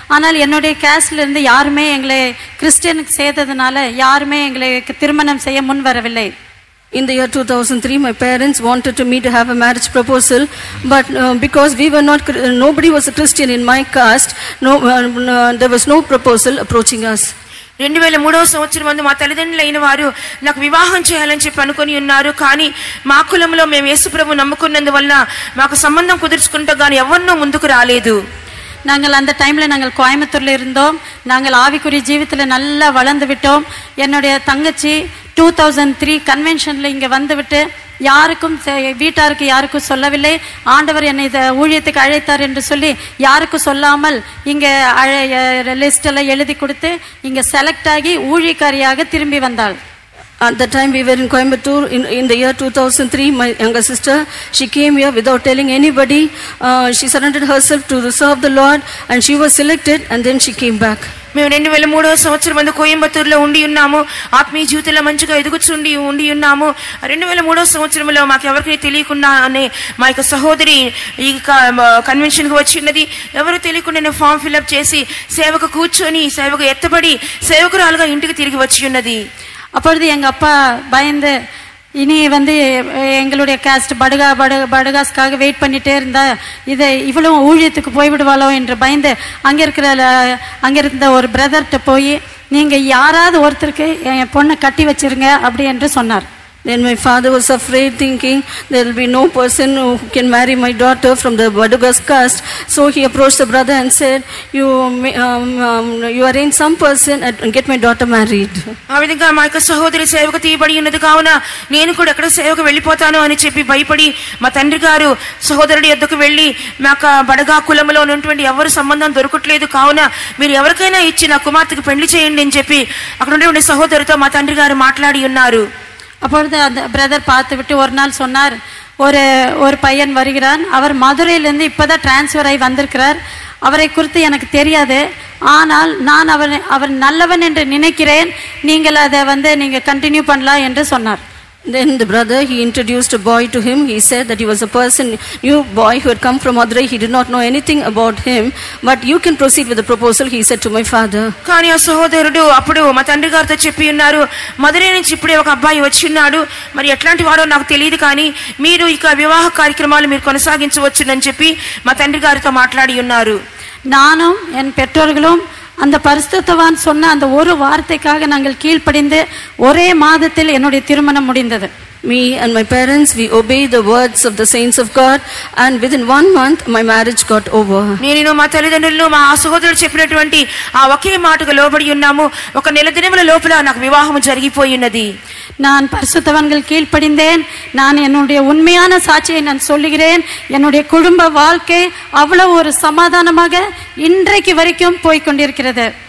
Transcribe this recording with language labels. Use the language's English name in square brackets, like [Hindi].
[Tamil] ஆனால் என்னுடைய கேஸ்ட்லேருந்து யாருமே எங்களை கிறிஸ்டியனுக்கு சேர்த்ததுனால யாருமே எங்களுக்கு திருமணம் செய்ய முன் வரவில்லை. [English] In the year 2003, my parents wanted me to have a marriage proposal, but because we were not, nobody was a Christian in my caste, there was no proposal approaching us. [Telugu] 2003వ సంవత్సరం మా తల్లిదండ్రులు అయిన వారు నాకు వివాహం చేయాలని చెప్పి అనుకుని ఉన్నారు. కానీ మా కులంలో మేము యేసుప్రభు నమ్ముకున్నందువల్ల మాకు సంబంధం కుదుర్చుకుంటూ కానీ ఎవరినో ముందుకు రాలేదు. [Tamil] நாங்கள் அந்த டைமில் நாங்கள் கோயம்புத்தூரில் இருந்தோம். நாங்கள் ஆவிக்குரிய ஜீவித்தில் நல்லா வளர்ந்து விட்டோம். என்னுடைய தங்கச்சி 2003 கன்வென்ஷனில் இங்கே வந்துவிட்டு யாருக்கும் வீட்டாருக்கு யாருக்கும் சொல்லவில்லை. ஆண்டவர் என்னை இதை ஊழியத்துக்கு அழைத்தார் என்று சொல்லி யாருக்கும் சொல்லாமல் இங்கே லிஸ்டெல்லாம் எழுதி கொடுத்து இங்கே செலக்ட் ஆகி ஊழியக்காரியாக திரும்பி வந்தாள். [English] At that time we were in Coimbatore in the year 2003. My younger sister, she came here without telling anybody. She surrendered herself to serve the Lord and she was selected, and then she came back. [Telugu] మేము 2003వ సంవత్సరం కోయంబత్తూరులో ఉండి ఉన్నాము. ఆత్మీయ జీవితంలో మంచిగా ఎదుగుచుండి ఉండి ఉన్నాము. 2003వ సంవత్సరంలో మాకు ఎవరికి తెలియకుండానే మా యొక్క సహోదరి ఈ కన్వెన్షన్కి వచ్చినది. ఎవరు తెలియకుండా ఫామ్ ఫిల్అప్ చేసి సేవకు కూర్చొని సేవకు ఎత్తబడి సేవకురాలుగా ఇంటికి తిరిగి వచ్చి ఉన్నది. [Tamil] அப்பொழுது எங்கள் அப்பா பயந்து இனி எங்களுடைய காஸ்ட் படுகாஸ்க்காக வெயிட் பண்ணிகிட்டே இருந்தா இவ்வளவு ஊழியத்துக்கு போய்விடுவாளோ என்று பயந்து அங்கே இருந்த ஒரு பிரதர்கிட்ட போய் நீங்கள் யாராவது ஒருத்தருக்கு என் பொண்ணை கட்டி வச்சிருங்க அப்படி என்று சொன்னார். [English] Then my father was afraid, thinking there will be no person who can marry my daughter from the Badugas caste. So he approached the brother and said, you arrange some person and get my daughter married. [Telugu] ఆ విధంగా మా యొక్క సహోదరి సేవకు తీయబడి ఉన్నది కావున నేను కూడా ఎక్కడ సేవకు వెళ్ళిపోతాను అని చెప్పి భయపడి మా తండ్రి గారు సహోదరుడి యొద్దకు వెళ్ళి మా యొక్క బడగా కులంలో ఉన్నటువంటి ఎవరు సంబంధం దొరకట్లేదు కావున మీరు ఎవరికైనా ఇచ్చి నా కుమార్తెకు పెళ్లి చేయండి అని చెప్పి అక్కడ ఉన్నటువంటి సహోదరితో మా తండ్రి గారు మాట్లాడి ఉన్నారు. [Tamil] அப்பொழுது அந்த பிரதர் பார்த்து விட்டு ஒரு நாள் சொன்னார், ஒரு பையன் வருகிறான், அவர் மதுரையிலேருந்து இப்போதான் டிரான்ஸ்ஃபர் ஆகி வந்திருக்கிறார், அவரை குறித்து எனக்கு தெரியாது, ஆனால் நான் அவர் நல்லவன் என்று நினைக்கிறேன், நீங்கள் அதை நீங்கள் கண்டினியூ பண்ணலாம் என்று சொன்னார். [English] Then the brother, he introduced a boy to him. He said that he was a person, new boy who had come from Madurai. He did not know anything about him, but you can proceed with the proposal, he said to my father. [Telugu] కానీ ఆ సహోదరుడు అప్పుడు మా తండ్రి గారితో చెప్పి ఉన్నారు, మదురై నుంచి ఇప్పుడే ఒక అబ్బాయి వచ్చిన్నాడు, మరి ఎట్లాంటి వాడో నాకు తెలియదు, కానీ మీరు ఇక వివాహ కార్యక్రమాలు మీరు కొనసాగించవచ్చునని చెప్పి మా తండ్రి గారితో మాట్లాడి ఉన్నారు. [Tamil] நானும் என் பெற்றோர்களும் அந்த பரிசுத்தவான் சொன்ன அந்த ஒரு வார்த்தைக்காக நாங்கள் கீழ்ப்படிந்து ஒரே மாதத்தில் என்னுடைய திருமணம் முடிந்தது. [English] Me and my parents, we obey the words of the saints of God, and within 1 month my marriage got over. [Telugu] నేను మా తల్లిదండ్రులు మా సహోదరుడు చెప్పినటువంటి ఆ ఒకే మాటకు లోబడి ఉన్నాము. ఒక నెల దినముల లోపల నాకు వివాహం జరిగిపోయి ఉన్నది. [Tamil] நான் பரிசுத்தவான்கள் கீழ்ப்படிந்தேன். நான் என்னுடைய உண்மையான சாட்சியை நான் சொல்லுகிறேன். என்னுடைய குடும்ப வாழ்க்கை அவ்வளவு ஒரு சமாதானமாக இன்றைக்கு வரைக்கும் போய்கொண்டிருக்கிறது.